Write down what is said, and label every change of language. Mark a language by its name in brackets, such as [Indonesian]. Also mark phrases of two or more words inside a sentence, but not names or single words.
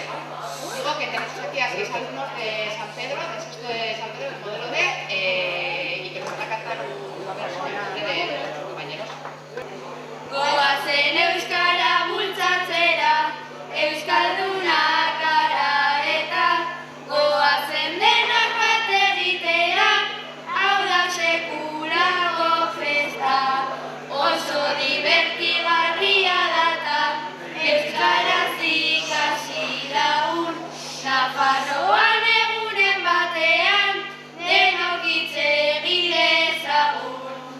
[Spanish] Digo que tenemos aquí a 6 alumnos de San Pedro, de sexto de San Pedro, del modelo D, y que nos van a cantar una versión de nuestros compañeros. [Basque] Goazen euskara bultzatzera, euskaldunak gara eta goazen denak bat egitea, hau da sekulako festa, oso divertigarria data, euskaraz ikasi lagun, Nafarroan egunen batean, denok hitz egin dezagun.